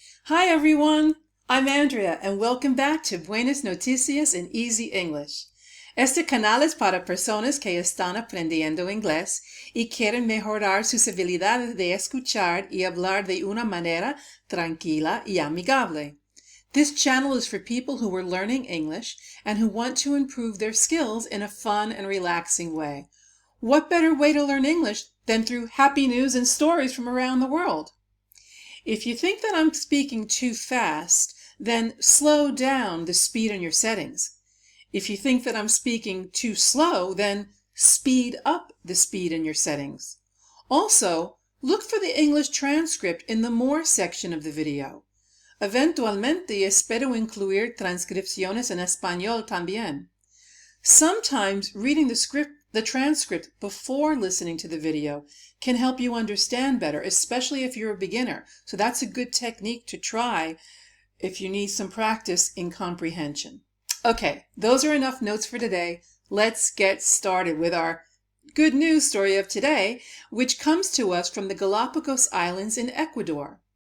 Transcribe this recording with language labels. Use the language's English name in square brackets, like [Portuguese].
[English] Hi everyone, I'm Andrea and welcome back to Buenas Noticias in Easy English. [Spanish] Este canal es para personas que están aprendiendo inglés y quieren mejorar sus habilidades de escuchar y hablar de una manera tranquila y amigable. [English] This channel is for people who are learning English and who want to improve their skills in a fun and relaxing way. What better way to learn English than through happy news and stories from around the world? If you think that I'm speaking too fast, then slow down the speed in your settings. If you think that I'm speaking too slow, then speed up the speed in your settings. Also, look for the English transcript in the More section of the video. [Spanish] Eventualmente espero incluir transcripciones en español también. [English] Sometimes reading the transcript before listening to the video can help you understand better, especially if you're a beginner. So that's a good technique to try if you need some practice in comprehension. Okay, those are enough notes for today. Let's get started with our good news story of today, which comes to us from the Galápagos Islands in Ecuador.